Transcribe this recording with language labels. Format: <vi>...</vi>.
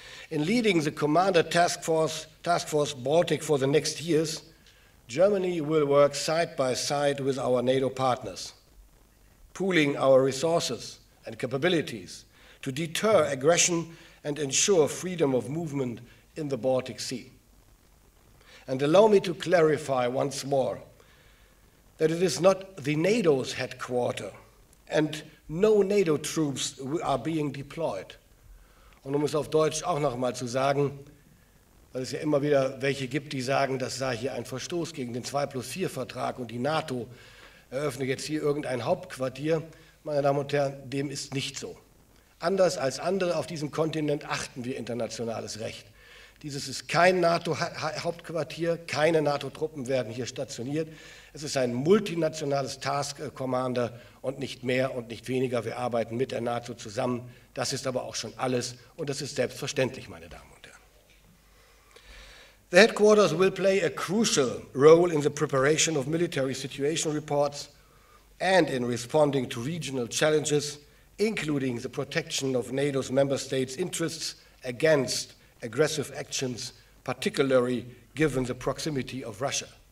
<en>In leading the Commander Task Force Baltic for the next years, Germany will work side by side with our NATO partners, pooling our resources and capabilities to deter aggression and ensure freedom of movement in the Baltic Sea. And allow me to clarify once more that it is not the NATO's headquarter and no NATO troops are being deployed.</en> <de>Und um es auf Deutsch auch noch mal zu sagen, weil es ja immer wieder welche gibt, die sagen, das sei hier ein Verstoß gegen den 2+4-Vertrag und die NATO eröffnet jetzt hier irgendein Hauptquartier. Meine Damen und Herren, dem ist nicht so. Anders als andere auf diesem Kontinent achten wir internationales Recht. Dieses ist kein NATO-Hauptquartier, keine NATO-Truppen werden hier stationiert. Es ist ein multinationales Task Commander und nicht mehr und nicht weniger. Wir arbeiten mit der NATO zusammen. Das ist aber auch schon alles und das ist selbstverständlich, meine Damen und Herren.</de> <en>The headquarters will play a crucial role in the preparation of military situation reports and in responding to regional challenges, including the protection of NATO's member states' interests against aggressive actions, particularly given the proximity of Russia.</en>